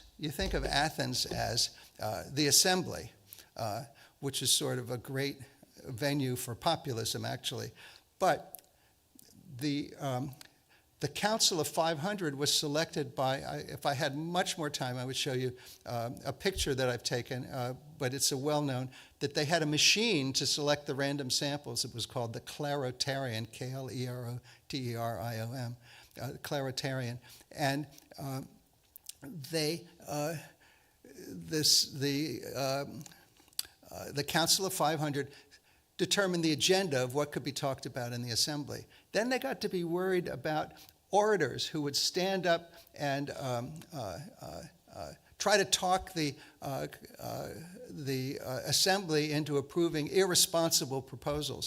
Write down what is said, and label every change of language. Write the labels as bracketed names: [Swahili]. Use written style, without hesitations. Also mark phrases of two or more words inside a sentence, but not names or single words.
[English] You think of Athens as the assembly, which is sort of a great venue for populism, actually. But the Council of 500 was selected by, if I had much more time, I would show you a picture that I've taken, but it's a well-known, that they had a machine to select the random samples. It was called the Clarotarian, K-L-E-R-O-T-E-R-I-O-M, Clarotarian. And the Council of 500 determined the agenda of what could be talked about in the assembly. Then they got to be worried about orators who would stand up and try to talk the assembly into approving irresponsible proposals.